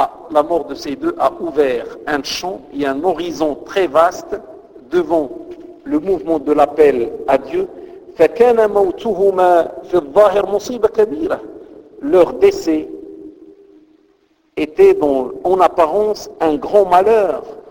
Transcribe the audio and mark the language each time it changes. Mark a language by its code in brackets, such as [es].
[fr] La mort de ces deux a ouvert un champ et un horizon très vaste devant le mouvement de l'appel à Dieu. [ar] فكان موتهما في الظاهر مصيبة كبيرة. [fr] Leur décès était dans, en apparence, un grand malheur.